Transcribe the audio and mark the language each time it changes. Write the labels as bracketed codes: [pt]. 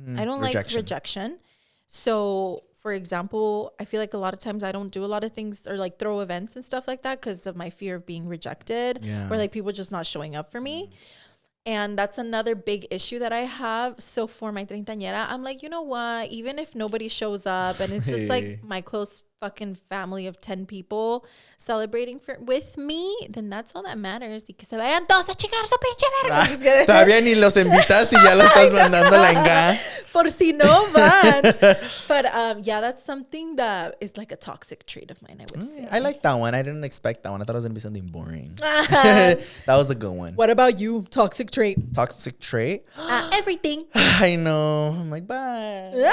[en] I don't like rejection. So, for example, I feel like a lot of times I don't do a lot of things or like throw events and stuff like that because of my fear of being rejected or like people just not showing up for me. And that's another big issue that I have. So for my treintañera, I'm like, you know what? Even if nobody shows up and it's just like my close fucking family of 10 people celebrating with me, then that's all that matters. [es] Y que se vayan todos a chingar su pinche verga. Todavía ni los invitas y ya los estás mandando la enga. Por si no van. [en] But yeah, that's something that is like a toxic trait of mine, I would say. I like that one. I didn't expect that one. I thought it was going to be something boring. That was a good one. What about you? Toxic trait? Toxic trait? Everything. I know. I'm like, bye.